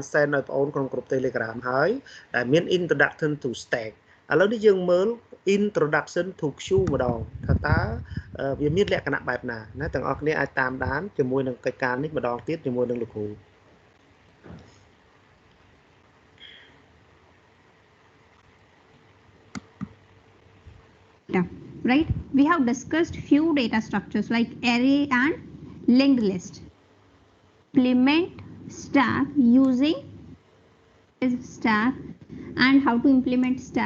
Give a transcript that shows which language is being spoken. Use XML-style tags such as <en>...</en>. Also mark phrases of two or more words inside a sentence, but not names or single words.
<km>send ឲ្យបងអូនក្នុងក្រុម Telegram ហើយដែលមាន</km> <en>introduction to stack</en> <km>ឥឡូវនេះយើងមើល</km> <en>introduction to queue</en> <km>ម្ដងថាតើវាមានលក្ខណៈបែបណាណាទាំងអស់គ្នាអាចតាមដានជាមួយនឹងកិច្ចការនេះម្ដងទៀតជាមួយនឹងលោកគ្រូ</km> <en>Right, we have discussed few data structures like array and linked list. Implement stack using stack and how to implement stack.</en>